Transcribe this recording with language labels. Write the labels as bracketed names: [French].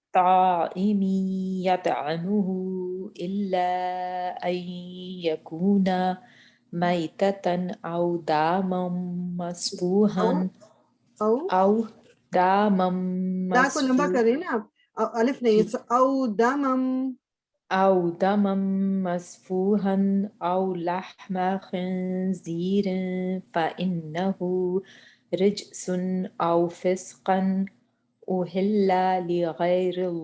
[Arabic] طائم يطعمه إلا أن يكون ميتة أو داما مسفوحا او أو داما [Urdu] دا کو لمبا [Arabic] مسفوحا [Urdu] کر رہے ہیں نا آپ, الف نہیں, [Arabic] او دمم. أو دما مسفوحا أو لحم خنزير فإنه رجس أو فسقا أهل لغير